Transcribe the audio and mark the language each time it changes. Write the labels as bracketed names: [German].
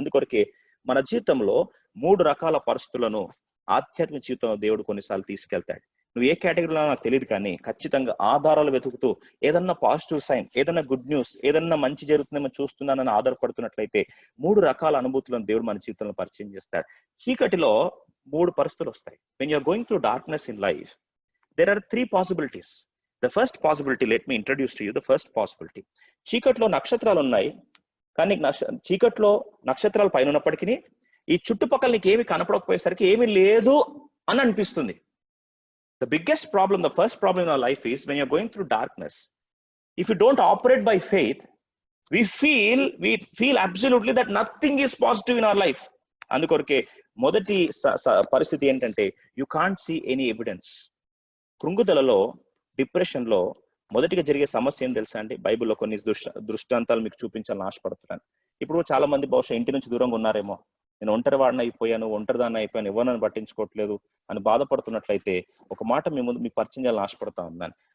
[Telugu] అందుకొరకే మన జీవితంలో 3 రకాల పరిస్థితులను ఆధ్యాత్మిక జీవితంలో దేవుడు కొన్నిసార్లు తీసుకెళ్తాడు. నువ్వు ఏ కేటగిరీలో నాకు తెలియదు, కానీ ఖచ్చితంగా ఆధారాలు వెతుకుతూ ఏదన్నా పాజిటివ్ సైన్, ఏదన్నా గుడ్ న్యూస్, ఏదన్నా మంచి జరుగుతుందేమో చూస్తున్నానని ఆధారపడుతున్నట్లయితే 3 రకాల అనుభూతులను దేవుడు మన జీవితంలో పరిచయం చేస్తాడు. చీకటిలో 3 పరిస్థితులు వస్తాయి. [English] when you are going through darkness in life, there are 3 possibilities. The first possibility, let me introduce to you the first possibility. [Telugu] చీకట్లో నక్షత్రాలు ఉన్నాయి, కానీ చీకట్లో నక్షత్రాలు పైన ఉన్నప్పటికీ ఈ చుట్టుపక్కల నీకు ఏమి కనపడకపోయేసరికి ఏమీ లేదు అని అనిపిస్తుంది. [English] The biggest problem, the first problem in our life is when you're going through darkness, if you don't operate by faith, we feel absolutely that nothing is positive in our life. [Telugu] అందుకొరకే మొదటి పరిస్థితి ఏంటంటే, [English] you can't see any evidence. [Telugu] కృంగుదలలో, depression లో మొదటిగా జరిగే సమస్య ఏం తెలుసా అండి? బైబిల్లో కొన్ని దృష్టాంతాలు మీకు చూపించాలని ఆశపడుతున్నాను. ఇప్పుడు చాలా మంది బహుశా ఇంటి నుంచి దూరంగా ఉన్నారేమో, నేను ఒంటరి వాడిని అయిపోయాను, ఒంటరిదాన్ని అయిపోయాను, ఎవరు పట్టించుకోవట్లేదు అని బాధపడుతున్నట్లయితే ఒక మాట మీకు పరిచయం చేయాలని ఆశపడతా ఉన్నాను.